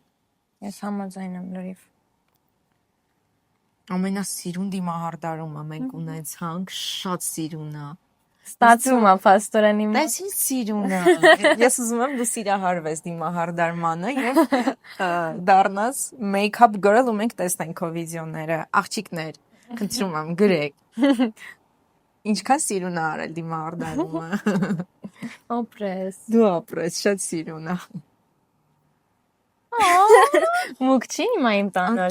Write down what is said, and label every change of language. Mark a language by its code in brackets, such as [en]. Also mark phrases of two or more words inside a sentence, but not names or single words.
[hy] Ես համաձայն եմ լրիվ։ Ամենասիրուն դիմահարդարումը մենք ունեցանք, շատ սիրուն է։ Ստացվում է փաստորեն իմ։ Դες ինչ սիրուն է։ Ես ուզում եմ դու սիրահարվես դիմահարդարմանը եւ դառնաս [en] make-up girl [hy] ու մենք տեսնենք քո վիդեոները, աղջիկներ, խնդրում եմ գրեք։ Ինչքան սիրուն է արել դիմահարդարումը։ Օպրես։ Դու ապրես, շատ սիրուն է։ Մուկ չի հիմա իմ տանը։